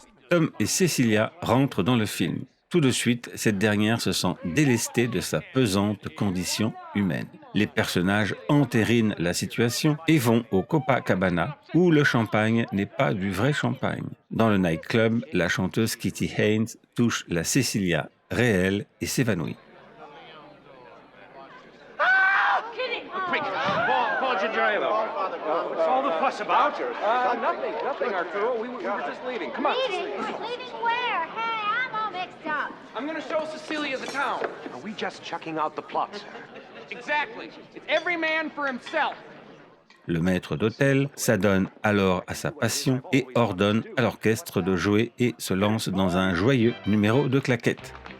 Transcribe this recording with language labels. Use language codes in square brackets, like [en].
[fr] Tom et Cecilia rentrent dans le film. Tout de suite, cette dernière se sent délestée de sa pesante condition humaine. Les personnages entérinent la situation et vont au Copacabana, où le champagne n'est pas du vrai champagne. Dans le nightclub, la chanteuse Kitty Haynes touche la Cecilia réelle et s'évanouit. [en] Paul Ginger, what's all the fuss about? Nothing, Arturo. We were just leaving. Come on. Leaving where? Hey, I'm all mixed up. I'm going to show Cecilia the town. Are we just chucking out the plot, sir? Exactly. It's every man for himself. [fr] Le maître d'hôtel s'adonne alors à sa passion et ordonne à l'orchestre de jouer et se lance dans un joyeux numéro de claquettes.